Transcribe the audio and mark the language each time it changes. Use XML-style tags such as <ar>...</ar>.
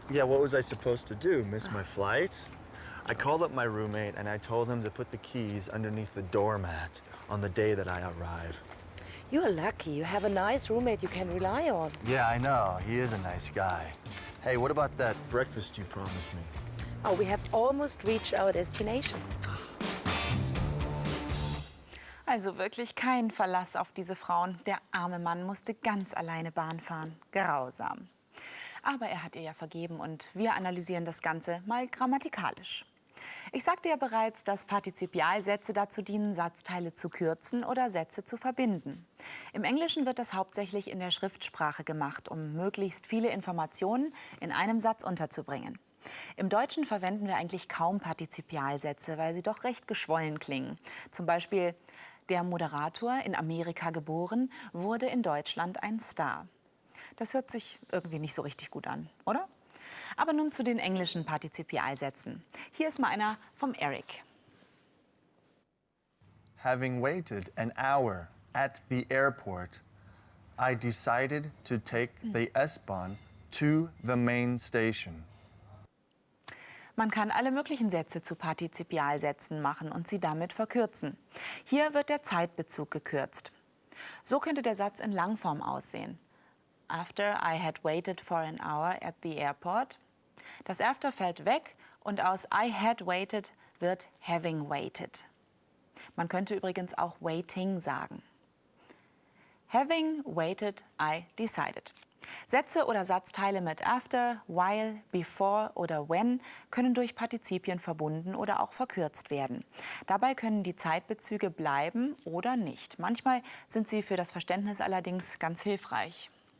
<en>Yeah, what was I supposed to do? Miss my flight? I called up my roommate and I told him to put the keys underneath the doormat on the day that I arrive. You're lucky. You have a nice roommate you can rely on. Yeah, I know. He is a nice guy. Hey, what about that breakfast you promised me? Oh, we have almost reached our destination.</en> <de>Also wirklich kein Verlass auf diese Frauen. Der arme Mann musste ganz alleine Bahn fahren. Grausam. Aber er hat ihr ja vergeben und wir analysieren das Ganze mal grammatikalisch. Ich sagte ja bereits, dass Partizipialsätze dazu dienen, Satzteile zu kürzen oder Sätze zu verbinden. Im Englischen wird das hauptsächlich in der Schriftsprache gemacht, um möglichst viele Informationen in einem Satz unterzubringen. Im Deutschen verwenden wir eigentlich kaum Partizipialsätze, weil sie doch recht geschwollen klingen. Zum Beispiel: Der Moderator, in Amerika geboren, wurde in Deutschland ein Star. Das hört sich irgendwie nicht so richtig gut an, oder? Aber nun zu den englischen Partizipialsätzen. Hier ist mal einer vom Eric.</de> <en>Having waited an hour at the airport, I decided to take the S-Bahn to the main station.</en> <de>Man kann alle möglichen Sätze zu Partizipialsätzen machen und sie damit verkürzen. Hier wird der Zeitbezug gekürzt. So könnte der Satz in Langform aussehen.</de> <en>After I had waited for an hour at the airport.</en> <de>Das after fällt weg und aus</de> <en>I had waited</en> <de>wird</de> <en>having waited.</en> <de>Man könnte übrigens auch waiting sagen.</de> <en>Having waited, I decided.</en> <de>Sätze oder Satzteile mit after, while, before oder when können durch Partizipien verbunden oder auch verkürzt werden. Dabei können die Zeitbezüge bleiben oder nicht. Manchmal sind sie für das Verständnis allerdings ganz hilfreich.</de>